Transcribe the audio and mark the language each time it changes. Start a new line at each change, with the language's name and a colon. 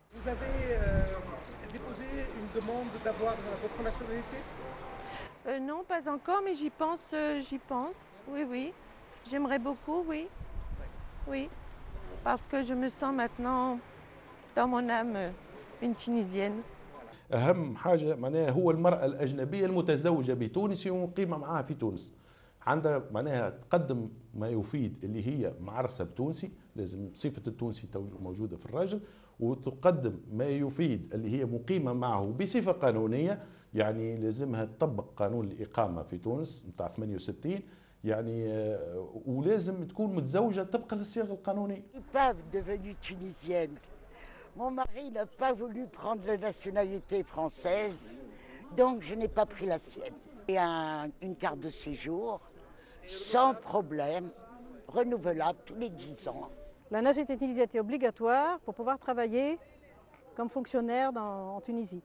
French: Vous avez déposé une demande d'avoir votre nationalité? Non, pas encore, mais j'y pense, oui, oui. J'aimerais beaucoup, oui. Oui, parce que je me sens maintenant, dans mon âme, une Tunisienne.
Arabic: أهم حاجة معناها هو المرأة الأجنبية المتزوجة بتونسي ومقيمة معها في تونس. عندها معناها تقدم ما يفيد اللي هي معرسة بتونسي، لازم صفة التونسي موجودة في الراجل، وتقدم ما يفيد اللي هي مقيمة معه بصفة قانونية، يعني لازمها تطبق قانون الإقامة في تونس نتاع 68 يعني ولازم تكون متزوجة طبقا للصيغة القانونية.
French: Pas devenue tunisienne. Mon mari n'a pas voulu prendre la nationalité française, donc je n'ai pas pris la sienne. J'ai une carte de séjour sans problème, renouvelable tous les 10 ans. La nationalité tunisienne était obligatoire pour pouvoir travailler comme fonctionnaire en Tunisie.